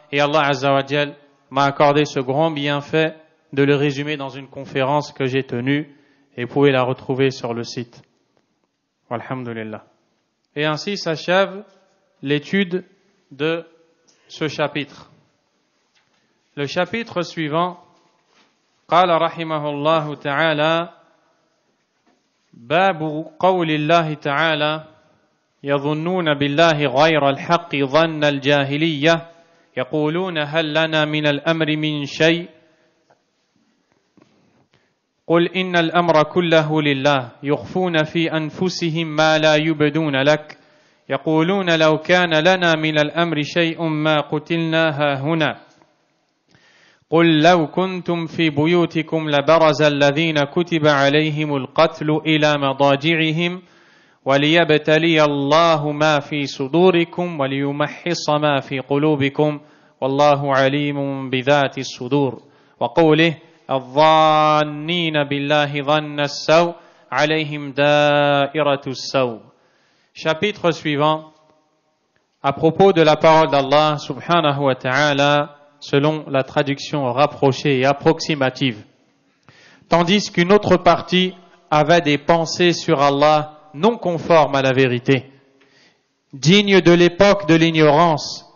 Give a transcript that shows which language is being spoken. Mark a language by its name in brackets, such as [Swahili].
[French] Et Allah Azza wa Jal m'a accordé ce grand bienfait de le résumer dans une conférence que j'ai tenue, et vous pouvez la retrouver sur le site. Walhamdulillah. Et ainsi s'achève l'étude de ce chapitre. Le chapitre suivant, [Arabic] قال رحمه الله تعالى باب قول الله تعالى يظنون بالله غير الحق ظن الجاهلية يقولون هل لنا من الأمر من شيء قل إن الأمر كله لله يخفون في أنفسهم ما لا يبدون لك يقولون لو كان لنا من الأمر شيء ما قتلنا هاهنا قل لو كنتم في بيوتكم لبرز الذين كتب عليهم القتل إلى مضاجعهم وليبتلي الله ما في صدوركم وليمحص ما في قلوبكم والله عليم بذات الصدور وقوله الظانين بالله ظن السوء عليهم دائرة السوء. [French] Chapitre suivant, à propos de la parole d'Allah [Arabic] subhanahu wa ta'ala, [French] selon la traduction rapprochée et approximative. Tandis qu'une autre partie avait des pensées sur Allah non conformes à la vérité, dignes de l'époque de l'ignorance.